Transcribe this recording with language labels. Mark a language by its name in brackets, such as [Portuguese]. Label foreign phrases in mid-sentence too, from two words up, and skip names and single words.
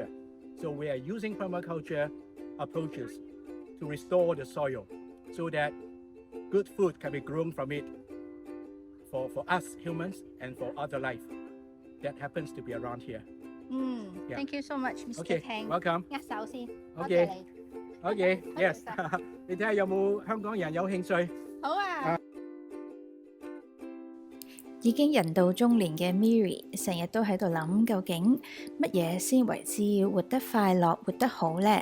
[English] So we are using permaculture approaches to restore the soil so that good food can be grown from it for us humans and for other life that happens to be around here. Yeah. Thank you so much, Mr. Okay, Tang. welcome. [Cantonese] 握手先，多 [English] Okay. [Cantonese] 謝你。 [English] Okay, yes. [Cantonese] 你睇下有冇香港人有興趣？好啊。已經人到中年嘅 Miri 成日都喺度諗，究竟乜嘢先為之活得快樂、活得好呢？